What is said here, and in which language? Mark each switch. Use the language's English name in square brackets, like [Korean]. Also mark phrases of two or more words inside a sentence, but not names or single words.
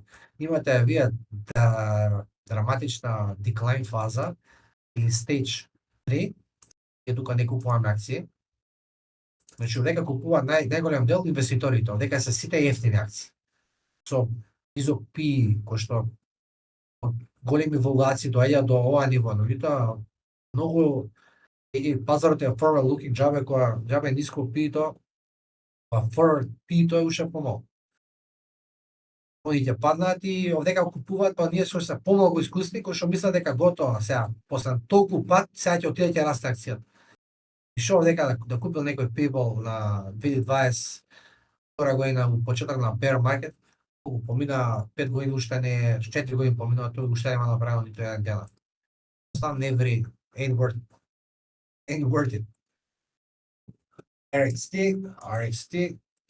[Macedonian] Имате вие драматична decline фаза или stage 3, и тука не купуваме акции. Значи овдека купуваат најголем дел инвеститорите, овдека се сите ефтини акции. Со низок PE, кој што големи валуации доаѓа до ова ниво, но тоа многу пазарот е [English] forward looking [Macedonian] џабе која џабе ниско PE-то, а forward PE-то е уште помалку. Они ќе паднат и овдека купуваат, па ние што се помалку искусни, кои што мислат дека готово сега, после толку пат, сега ќе отиде ќе расте акцијата. И што овдека да купил некој PayPal на 2020 година во почеток на [English] bear market, [Macedonian] помина 5 години уште не, 4 години помина, тој уште нема направено ниту еден ден. Стан не вреди, [English] ain't worth it. RXT.